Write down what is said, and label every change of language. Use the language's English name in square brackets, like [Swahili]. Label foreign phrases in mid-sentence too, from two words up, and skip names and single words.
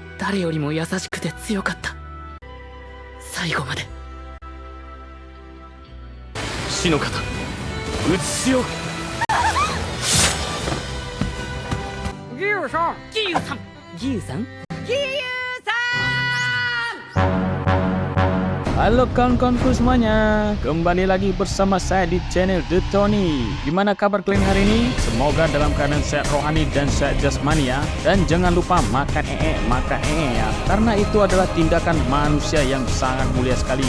[Japanese] 誰よりも優しくて強かった。最後まで。死の型映しよう。ギユさん、ギユさん、ギユさん。 [Indonesian] Halo kawan-kawanku semuanya, kembali lagi bersama saya di channel The Tony. Gimana kabar kalian hari ini? Semoga dalam keadaan sehat rohani dan sehat jasmani ya. Dan jangan lupa makan ya, karena itu adalah tindakan manusia yang sangat mulia sekali.